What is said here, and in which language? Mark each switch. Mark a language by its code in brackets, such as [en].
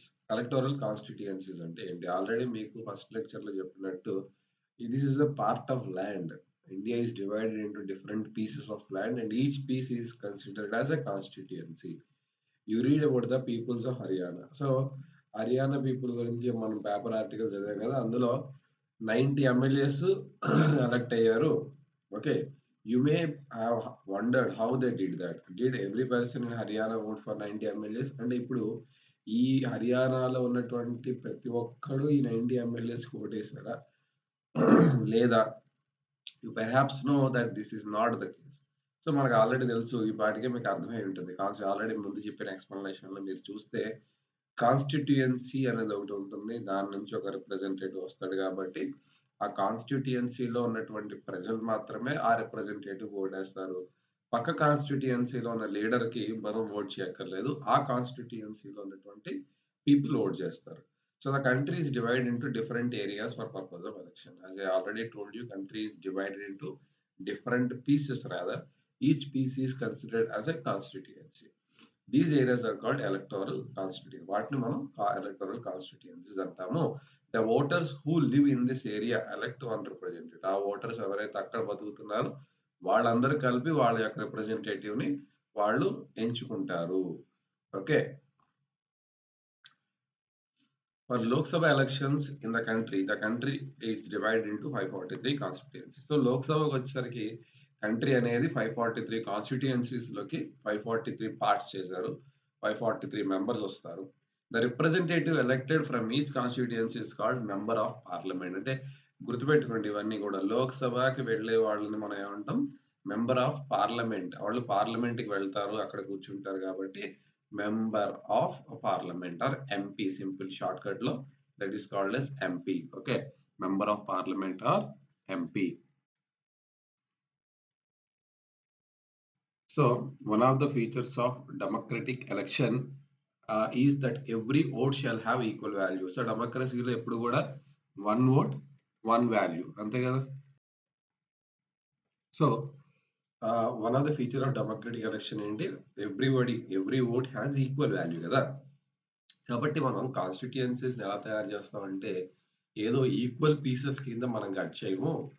[te] Electoral కాన్స్టిట్యూయెన్సీస్ అంటే ఏంటి? Already మీకు ఫస్ట్ లెక్చర్‌లో చెప్పినట్టు, [en] This is a part of land. India is divided into different pieces of land and each piece is considered as a constituency. You read about the peoples of Haryana. [te] So, Haryana people గురించి మనం paper article చదివాం కదా! అందులో 90 MLAs elect అయ్యారు. Okay. [en] You may have wondered how they did that. Did every person in Haryana vote for 90 MLAs? [te] అంటే ఇప్పుడు ఈ హర్యానాలో ఉన్నటువంటి ప్రతి ఒక్కడు ఈ 90 ఎమ్మెల్యేస్‌కి ఓటేసాడా? [en] లేదా? You perhaps know that this is not the case. [te] So, మనకు ఆల్రెడీ తెలుసు. ఈ పాటికే మీకు అర్థమై ఉంటుంది. ఆల్రెడీ ముందు చెప్పిన ఎక్స్‌ప్లనేషన్‌లో మీరు చూస్తే, కాన్స్టిట్యూయెన్సీ అనేది ఒకటి ఉంటుంది. దాని నుంచి ఒక రిప్రజెంటేటివ్ వస్తాడు కాబట్టి, ఆ కాన్స్టిట్యూయెన్సీలో ఉన్నటువంటి ప్రజలు మాత్రమే ఆ రిప్రజెంటేటివ్‌కి ఓటేస్తారు. పక్క కాన్స్టిట్యూయెన్సీలో ఉన్న లీడర్‌కి మనం ఓట్ చేయక్కర్లేదు. ఆ కాన్స్టిట్యూయెన్సీలో ఉన్నటువంటి పీపుల్ ఓట్ చేస్తారు. [en] So the country is divided into different areas for purpose of election. As I already told you, country is divided into different pieces rather. Each piece is considered as a constituency. These areas are called electoral constituencies. [te] వాటిని మనం electoral కాన్స్టిట్యూయెన్సీస్ అంటాము. [en] The voters who live in this area elect one representative. [te] ఆ voters ఎవరైతే అక్కడ బతుకుతున్నారో వాళ్ళందరూ కలిపి వాళ్ళ యొక్క రిప్రజెంటేటివ్‌ని వాళ్ళు ఎంచుకుంటారు. Okay. [en] For Lok Sabha elections in the country it's divided into 543 కాన్స్టిట్యూయెన్సీస్. [te] So, లోక్‌సభకొచ్చేసరికి country అనేది 543 కాన్స్టిట్యూయెన్సీస్‌లోకి 543 పార్ట్స్ చేశారు. 543 మెంబర్స్ వస్తారు. [en] The representative elected from each constituency is called member of parliament. [te] అంటే గుర్తుపెట్టుకోండి ఇవన్నీ గూడా. లోక్‌సభకి వెళ్ళే వాళ్ళని మనం ఏమంటాం? Member of parliament. వాళ్ళు పార్లమెంట్‌కి వెళ్తారు. అక్కడ కూర్చుంటారు కాబట్టి member of parliament or MP, simple shortcut లో [en] That is called as MP. Okay. Member of parliament or MP. So one of the features of democratic election is that every vote shall have equal value. [te] So డెమోక్రసీలో ఎప్పుడు కూడా [en] one vote one value, [te] అంతే కదా. [en] So one of the feature of democratic election ఏంటి? Every vote has equal value [te] కదా. కాబట్టి మనం constituencies ఎలా తయారు చేస్తామంటే ఏదో ఈక్వల్ పీసెస్ కింద మనం కట్ చేయము.